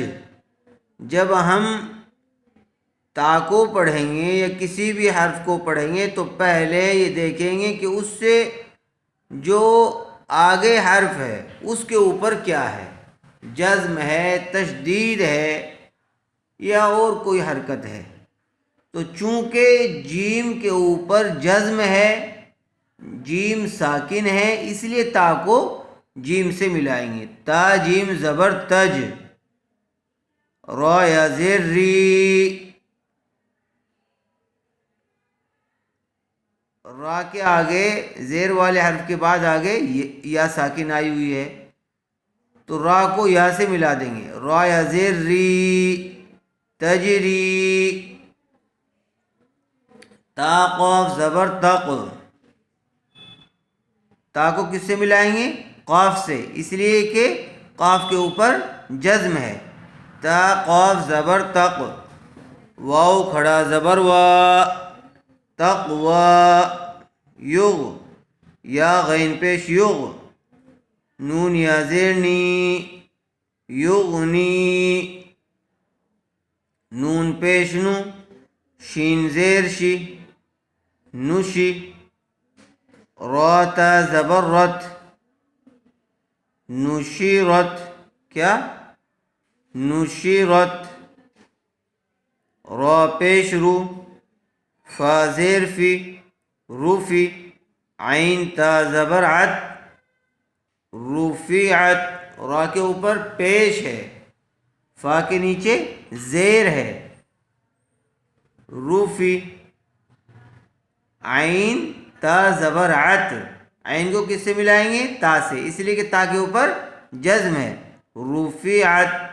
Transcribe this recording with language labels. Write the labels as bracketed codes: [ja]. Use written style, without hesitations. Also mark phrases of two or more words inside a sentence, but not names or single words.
[ur] جب ہم تا کو پڑھیں گے یا کسی بھی حرف کو پڑھیں گے تو پہلے یہ دیکھیں گے کہ اس سے جو آگے حرف ہے اس کے اوپر کیا ہے، جزم ہے، تشدید ہے یا اور کوئی حرکت ہے۔ تو چونکہ جیم کے اوپر جزم ہے، جیم ساکن ہے، اس لیے تا کو جیم سے ملائیں گے۔ تا جیم زبر تج، را یا زیر ری، را کے آگے زیر والے حرف کے بعد آگے یا ساکن آئی ہوئی ہے تو را کو یا سے ملا دیں گے۔ را یا زیر ری، تجری۔ تا قاف زبر تق، تا کو کس سے ملائیں گے؟ قاف سے، اس لیے کہ قاف کے اوپر جزم ہے۔ تا قاف زبر تق، واو کھڑا زبر وا، تقوی۔ یغ، یا غین پیش یغ، نون یا زیر نی، یغنی۔ نون پیش نو، شین زیر شی، نشی۔ را تا زبر رت، نشیرت۔ کیا؟ نشیرت۔ را پیش رو، فا زیر فی، روفی۔ عین تا زبر عت، رفیعت۔ را کے اوپر پیش ہے، فا کے نیچے زیر ہے، روفی۔ عین تا زبر عت، عین کو کس سے ملائیں گے؟ تا سے، اس لیے کہ تا کے اوپر جزم ہے، رفیعت۔